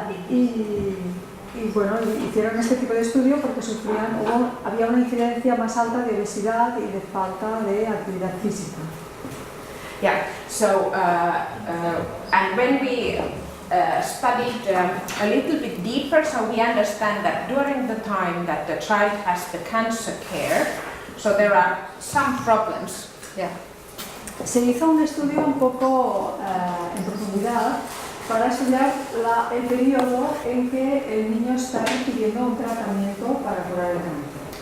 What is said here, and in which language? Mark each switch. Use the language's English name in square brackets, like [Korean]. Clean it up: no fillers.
[Spanish] Y bueno, hicieron este tipo de estudio porque había una incidencia más alta de obesidad y de falta de actividad física. [English] Yeah, so and when we studied a little bit deeper, so we understand that during the time that the child has the cancer care, so there are some problems. Yeah. [Spanish] Se hizo un estudio un poco en profundidad para estudiar el periodo en que el niño está recibiendo un tratamiento para curar el cáncer.